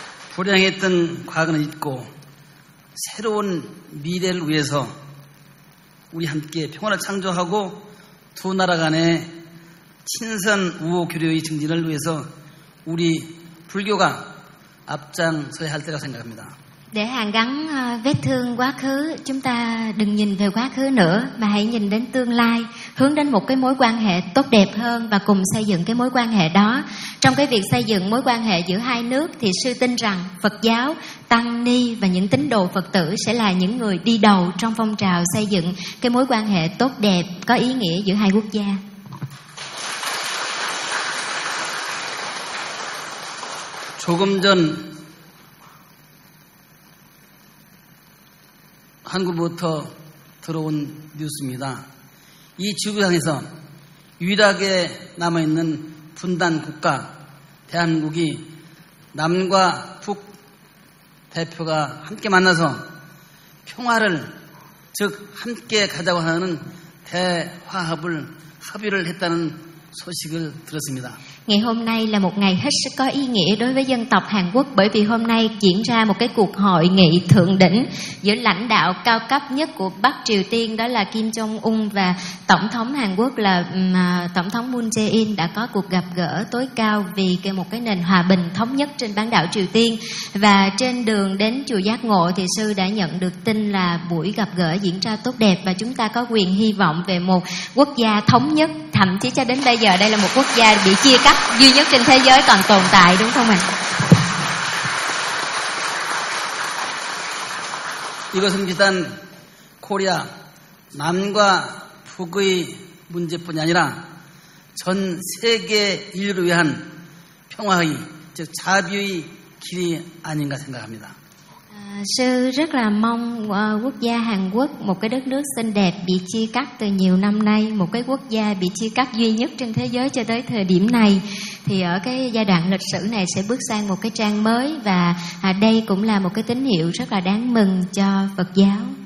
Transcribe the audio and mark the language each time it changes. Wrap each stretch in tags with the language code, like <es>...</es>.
<ko>불행했던 과거는 잊고 새로운 미래를 위해서 우리 함께 평화를 창조하고 두 나라 간의 친선 우호 교류의 증진을 위해서 우리 불교가 앞장서야 할 때라고 생각합니다.</ko> <vi>Để hàn gắn vết thương quá khứ, chúng ta đừng nhìn về quá khứ nữa mà hãy nhìn đến tương lai, hướng đến một cái mối quan hệ tốt đẹp hơn và cùng xây dựng cái mối quan hệ đó. Trong cái việc xây dựng mối quan hệ giữa hai nước thì sư tin rằng Phật giáo, tăng ni và những tín đồ Phật tử sẽ là những người đi đầu trong phong trào xây dựng cái mối quan hệ tốt đẹp có ý nghĩa giữa hai quốc gia.</vi> <ko>조금 전 한국부터 들어온 뉴스입니다. 이 지구상에서 유일하게 남아있는 분단 국가 대한민국이 남과 북 대표가 함께 만나서 평화를 즉 함께 가자고 하는 대화합을 합의를 했다는 소식을 들었습니다.</ko> <vi>Ngày hôm nay là một ngày hết sức có ý nghĩa đối với dân tộc Hàn Quốc, bởi vì hôm nay diễn ra một cái cuộc hội nghị thượng đỉnh giữa lãnh đạo cao cấp nhất của Bắc Triều Tiên, đó là Kim Jong Un, và tổng thống Hàn Quốc là tổng thống Moon Jae-in đã có cuộc gặp gỡ tối cao vì cái một cái nền hòa bình thống nhất trên bán đảo Triều Tiên. Và trên đường đến chùa Giác Ngộ thì sư đã nhận được tin là buổi gặp gỡ diễn ra tốt đẹp và chúng ta có quyền hy vọng về một quốc gia thống nhất, thậm chí cho đến bây giờ đây là một quốc gia bị chia cắt duy nhất trên thế giới còn tồn tại, đúng không ạ?</vi> <ko>이것은 일단 코리아 남과 북의 문제뿐이 아니라 전 세계 인류를 위한 평화의 즉 자비의 길이 아닌가 생각합니다.</ko> <vi>Sư rất là mong quốc gia Hàn Quốc, một cái đất nước xinh đẹp bị chia cắt từ nhiều năm nay, một cái quốc gia bị chia cắt duy nhất trên thế giới cho tới thời điểm này, thì ở cái giai đoạn lịch sử này sẽ bước sang một cái trang mới, và đây cũng là một cái tín hiệu rất là đáng mừng cho Phật giáo.</vi>